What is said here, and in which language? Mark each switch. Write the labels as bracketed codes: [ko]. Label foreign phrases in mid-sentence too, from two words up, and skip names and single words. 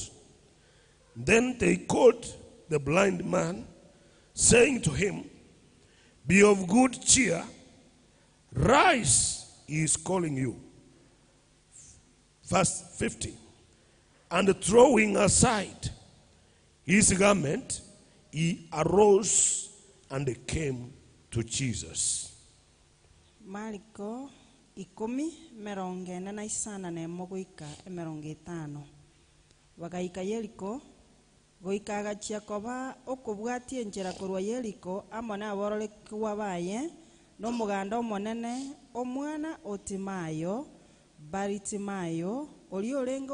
[en] Then they called the blind man, saying to him, Be of good cheer, rise, he is calling you. Verse 50. And throwing aside his garment, he arose and came to Jesus. [guz] Mariko 10 meronge enena isana nemo goika emeronge 5. Wagaika Yeriko goika agachia koba okobwatie enchera korwa Yeriko amone abororekuwa baye no muganda omonene omwana Otimayo Baritimayo oli olenga